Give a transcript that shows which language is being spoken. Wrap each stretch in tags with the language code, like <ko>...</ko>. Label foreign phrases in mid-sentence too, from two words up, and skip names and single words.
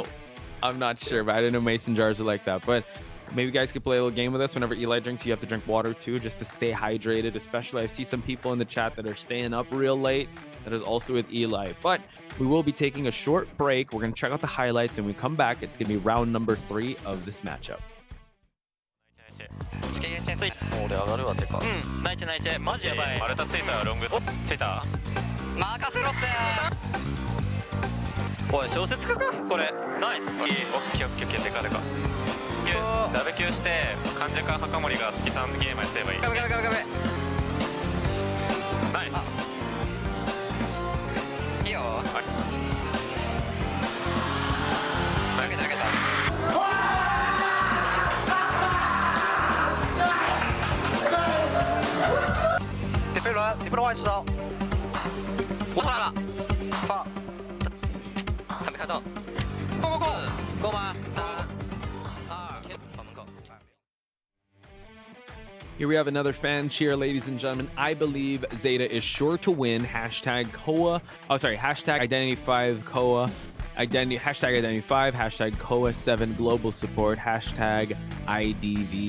<en>I'm not sure, but I didn't know mason jars are like that. But maybe you guys could play a little game with us. Whenever Eli drinks, you have to drink water too, just to stay hydrated. Especially, I see some people in the chat that are staying up real late. That is also with Eli. But we will be taking a short break. We're going to check out the highlights, and when we come back, it's going to be round number 3 of this matchup.</en> <ja>俺上がるわてかナイチェナイチェマジやばい丸太ついたよロングついた任せろっておい小説家かこれナイスオッケーオッケーオッケーでかでかダブ Q して患者か墓守が月3ゲームやってればいいガベガベガベガベナイスいいよはい投げた投げた</ja> <zh>你不能外吃哦！我出来了，放，还没看到，够吗？3、2，放门口。</zh> <en>Here we have another fan cheer, ladies and gentlemen. I believe Zeta is sure to win. Hashtag COA. Oh, sorry. Hashtag Identity5 COA. Hashtag Identity5. Hashtag COA7 global support. Hashtag IDV.</en>